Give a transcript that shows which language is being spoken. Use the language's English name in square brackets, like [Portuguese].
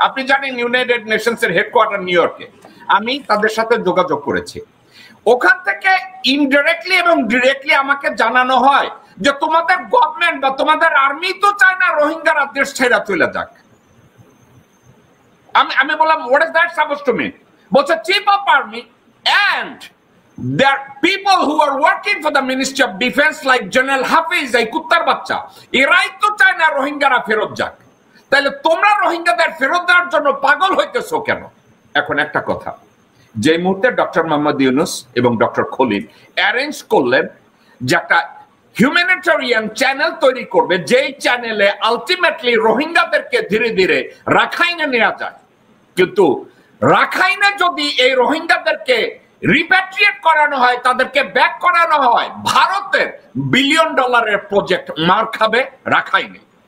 [Bangla] আপনি জানেন United নেশনসের headquarter new ইয়র্কে। আমি তাদের সাথে যোগাযোগ করেছি। ওখান থেকে ইনডিরেক্টলি এবং ডিরেক্টলি আমাকে জানানো হয় যে তোমাদের গভর্নমেন্ট বা তোমাদের আর্মি তো চায় না রোহিঙ্গারা দেশ ছেড়ে চলে যাক। আমি বললাম [English] What is that suppose to mean? [Bangla] বলছে [English] chief of army and there are people who are working for the Ministry of Defense like General Hafiz, [Bangla] এই কুত্তার বাচ্চা, এরাই তো চায় না রোহিঙ্গারা ফেরত যাক। তাহলে তোমরা রোহিঙ্গাদের ফেরত দেওয়ার জন্য পাগল হইতেছো কেন? এখন একটা কথা, যে মুহূর্তে ডক্টর মোহাম্মদ ইউনূস এবং ডক্টর খলিল অ্যারেঞ্জ করলেন যে একটা হিউম্যানিটেরিয়ান চ্যানেল তৈরি করবে, যেই চ্যানেলে আলটিমেটলি রোহিঙ্গাদেরকে ধীরে ধীরে রাখাইনে নেওয়া যায়, কিন্তু রাখাইনে যদি এই রোহিঙ্গাদেরকে রিপ্যাট্রিয়েট করানো হয়, তাদেরকে ব্যাক করানো হয়, ভারতের $1 বিলিয়ন প্রজেক্ট মার খাবে রাখাইনে।